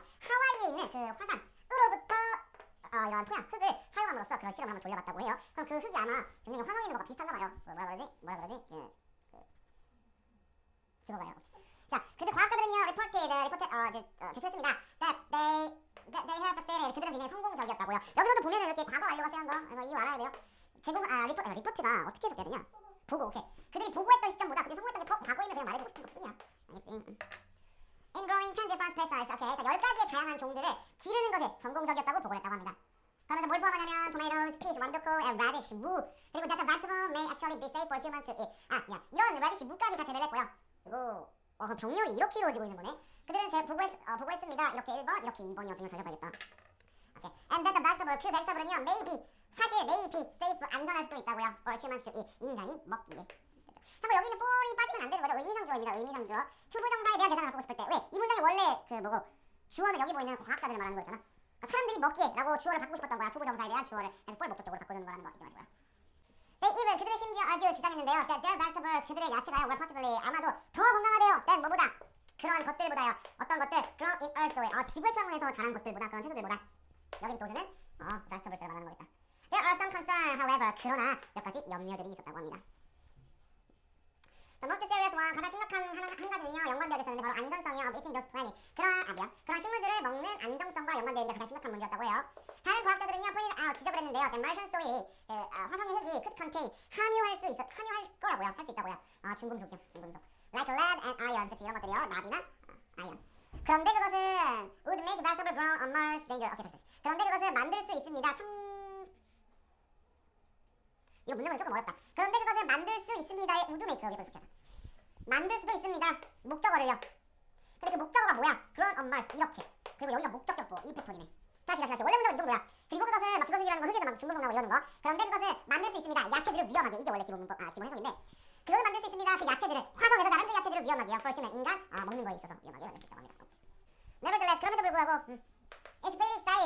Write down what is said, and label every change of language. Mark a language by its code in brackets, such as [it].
[ko] 하와이에 있는 그 화산으로부터 이런 토양, 흙을 사용함으로써 그런 실험을 한번 돌려봤다고 해요. 그럼 그 흙이 아마 굉장히 화성에 있는 것과 비슷한가 봐요. 뭐라 그러지? 그거가요. 자, 근데 과학자들은요, 리포트 제시했습니다. [en] That they have succeeded. [ko] 그들은 굉장히 성공적이었다고요. 여기서도 보면은 이렇게 과거 완료가 쓰여한 거, 이거 알아야 돼요. 리포트가 어떻게 해석해야 되냐? 보고, 오케이. 그들이 보고했던 시점보다 그들이 성공했던 게 더 과거임을 그냥 말해주고 싶은 것 뿐이야. 알겠지? [en] In growing 10 different species. [ko] 오케이. 자, 10가지의 다양한 종들을 기르는 것에 성공적이었다고 보고를 했다고 합니다. 그러면서 뭘 포함하냐면 tomatoes, peas, 완두콩, and radish, 무. [en] 그리고 that the vegetable may actually be safe for humans to eat. [ko] 이런 radish, 무까지 다 제외를 했고요. 그리고 그럼 병렬이 이렇게 이루어지고 있는 거네. 그들은 보고했습니다. 이렇게 1번, 이렇게 2번이요. 병렬 살펴봐야겠다. 오케이. [en] And that the vegetable, 그 vegetable은요, maybe 사실 may be safe, [ko] 안전할 수도 있다고요. [en] For humans to eat. [ko] 인간이 먹기에. 참고 여기는 for이 빠지면 안 되는 거죠. 의미상주어입니다. 의미상주어. 투부정사에 대한 대상을 바꾸고 싶을 때 왜? 이 문장이 원래 그 뭐고 주어는 여기 보이는 과학자들을 말하는 거였잖아. 그러니까 사람들이 먹기에라고 주어를 바꾸고 싶었던 거야. 투부정사에 대한 주어를 그래서 for 목적적으로 바꿔주는 거라는 거 잊지 마시고요. [en] They even [ko] 그들의 심지어 argue 주장했는데요. [en] That their vegetables [ko] 그들의 야채가요 [en] were possibly [ko] 아마도 더 건강하대요. than 뭐보다 그러한 것들보다요. 어떤 것들 [en] grown in earth [ko] 에 지구의 표면에서 자란 것들보다 그런 채소들보다 여긴 또는 vegetables를 말하는 거겠다. [en] There are some concerns, however. [ko] 그러나 몇 가지 염려들이 있었다고 합니다. [en] The most serious one, [ko] 가장 심각한 한 가지는요, 연관되어 있었는데 바로 안전성이요. [en] Of eating those plants. [ko] 그런 식물들을 먹는 안정성과 연관되어 있는 가장 심각한 문제였다고 해요. 다른 과학자들은요, [en] pointed out, [ko] 지적을 했는데요. [en] The Martian soil [ko] 이 화성의 흙이 [en] could contain [ko] 함유할 거라고요. 할 수 있다고요. 중금속이요, 중금속. [en] Like lead and iron. [ko] 그치, 이런 것들이요. 납이나 아이언. 그런데 그것은 [en] would make vegetable grow on Mars dangerous. [ko] 오케이, 다시. 그런데 그것은 만들 수 있습니다. 이거 문장은 조금 어렵다. 그런데 그것을 만들 수 있습니다의 would make 여기서 이렇게 하자. 만들 수도 있습니다. 목적어를요. 근데 그 목적어가 뭐야? [en] grown on Mars 이렇게. [ko] 그리고 여기가 목적격보 이 패턴이네. 다시. 원래 문장은 이 정도야. 그리고 그것은 막 그것이라는 거 흙에서 막 중금속 나고 이러는 거. 그런데 그것을 만들 수 있습니다. 야채들을 위험하게. 이게 원래 기본 문법 기본 해석인데. 그것을 만들 수 있습니다. 그 야채들을 화성에서 자란 그 야채들을 위험하게요. [en] for human [ko] 인간 먹는 거에 있어서 위험하게 만들 수 있다고 합니다. [en] Nevertheless [ko] 그럼에도 불구하고 [en] It's pretty exciting.